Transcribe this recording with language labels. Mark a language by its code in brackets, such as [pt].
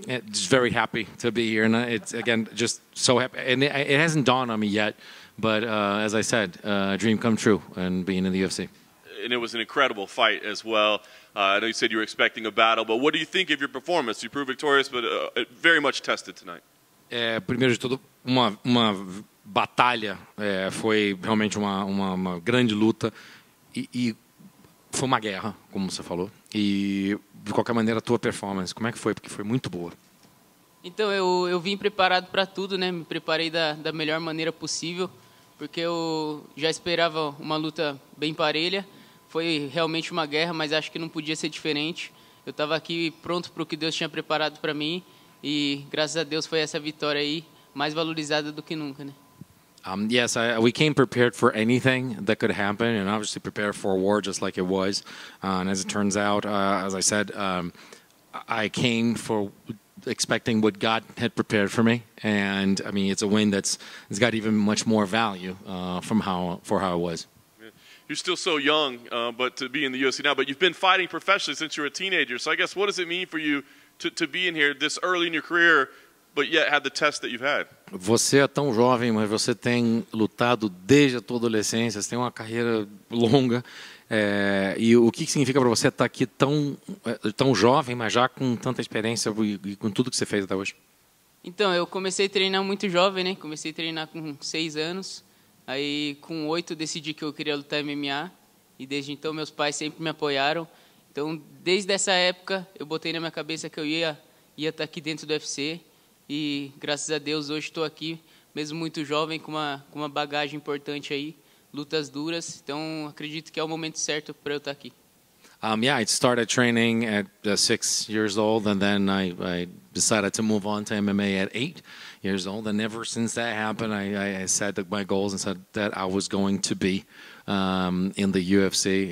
[en] Just very happy to be here, and it's again just so happy. And it hasn't dawned on me yet, but as I said, a dream come true, and being in the UFC. And it was an incredible fight as well. I know you said you were expecting a battle, but what do you think of your performance? You proved victorious, but very much tested tonight. [pt] Primeiro de tudo, uma batalha, foi realmente uma grande luta e foi uma guerra, como você falou. E de qualquer maneira, a tua performance, como é que foi? Porque foi muito boa. Então eu vim preparado para tudo, né? Me preparei da melhor maneira possível, porque eu já esperava uma luta bem parelha. Foi realmente uma guerra, mas acho que não podia ser diferente. Eu estava aqui pronto para o que Deus tinha preparado para mim e graças a Deus foi essa vitória aí, mais valorizada do que nunca, né? [en] Yes, we came prepared for anything that could happen, and obviously prepared for a war just like it was. And as it turns out, as I said, I came for expecting what God had prepared for me, and I mean it's a win it's got even much more value for how it was. You're still so young, but to be in the UFC now, but you've been fighting professionally since you were a teenager. So I guess what does it mean for you to be in here this early in your career, but yet have the test that you've had? [pt] Você é tão jovem, mas você tem lutado desde a tua adolescência, você tem uma carreira longa. E o que significa para você estar aqui tão jovem, mas já com tanta experiência e com tudo que você fez até hoje? Então, eu comecei a treinar muito jovem, né? Comecei a treinar com 6 anos. Aí, com 8, decidi que eu queria lutar MMA. E desde então, meus pais sempre me apoiaram. Então, desde essa época, eu botei na minha cabeça que eu ia estar aqui dentro do UFC. E, graças a Deus, hoje estou aqui, mesmo muito jovem, com uma bagagem importante aí, lutas duras. Então, acredito que é o momento certo para eu estar aqui. [en] I started training at 6 years old, and then I decided to move on to MMA at 8 years old. And ever since that happened, I set my goals and said that I was going to be in the UFC.